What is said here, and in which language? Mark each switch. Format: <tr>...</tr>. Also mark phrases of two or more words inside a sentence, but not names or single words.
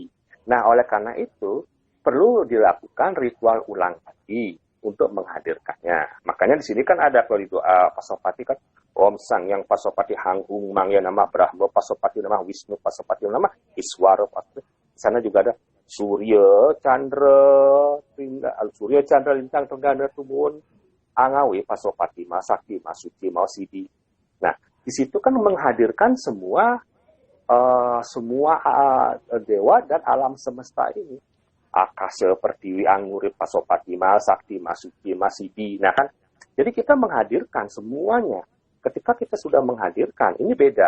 <id>Nah, oleh karena itu perlu dilakukan ritual ulang lagi untuk menghadirkannya. Makanya di sini kan ada kalau di doa Pasopati kan</id> <kaw>Om Sang yang Pasopati Hangung Mangya nama Brahma Pasopati nama Wisnu Pasopati nama Iswara Pasopati.</kaw> <id>Di sana juga ada</id> <kaw>Surya Chandra Lintang Tenggana Tumun Angawi Pasopati Masakti Masuci Mausidi.</kaw> <id>Nah, di situ kan menghadirkan semua dewa dan alam semesta ini.</id> <kaw>Akasa, Pertiwi, Angurip, Pasopati, Masakti, Masuci, Masidi.</kaw> <id>Nah kan, jadi kita menghadirkan semuanya. Ketika kita sudah menghadirkan, ini beda.</id>